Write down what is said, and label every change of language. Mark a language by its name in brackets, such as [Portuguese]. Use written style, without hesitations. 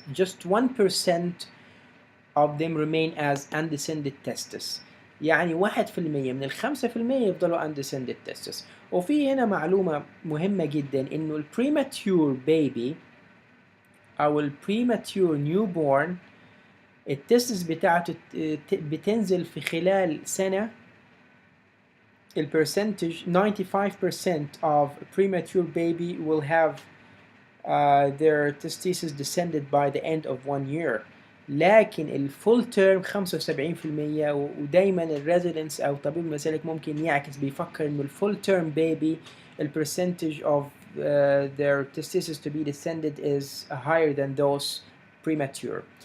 [English] Just 1% of them remain as undescended testis. [Arabic] يعني 1% من 5% يفضلوا undescended testis. وفي هنا معلومة مهمة جدا، انه ال premature baby أو ال premature newborn التستس بتاعته بتنزل في خلال سنة. [English] ال percentage 95% of premature baby will have their testes descended by the end of 1 year. [Arabic] لكن الفول تيرم 75%، ودايما الريزيدنس او طبيب المسالك ممكن يعكس بيفكر انه الفول تيرم بيبي ال [English] percentage of their testes to be descended is higher than those premature.